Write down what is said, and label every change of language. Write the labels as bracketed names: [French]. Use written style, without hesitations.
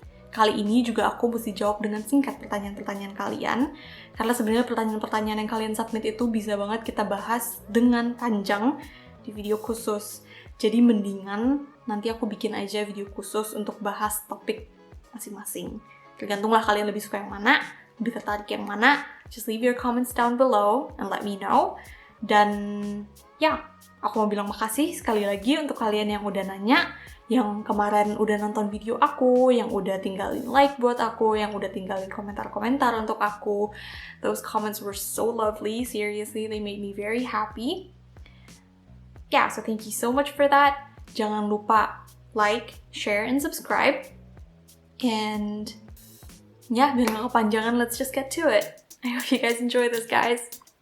[Indonesian] Kali ini juga aku mesti jawab dengan singkat pertanyaan-pertanyaan kalian, karena sebenarnya pertanyaan-pertanyaan yang kalian submit itu bisa banget kita bahas dengan panjang di video khusus. Jadi mendingan nanti aku bikin aja video khusus untuk bahas topik masing-masing. Tergantunglah kalian lebih suka yang mana, lebih tertarik yang mana. [English] Just leave your comments down below and let me know. [Indonesian] Dan ya, aku mau bilang makasih sekali lagi untuk kalian yang udah nanya, yang kemarin udah nonton video aku, yang udah tinggalin like buat aku, yang udah tinggalin komentar-komentar untuk aku. [English] Those comments were so lovely, seriously, they made me very happy. Yeah, so thank you so much for that. [Indonesian] Jangan lupa [English] like, share, and subscribe. And yeah, [Indonesian] biar gak kepanjangan, [English] let's just get to it. I hope you guys enjoy this, guys.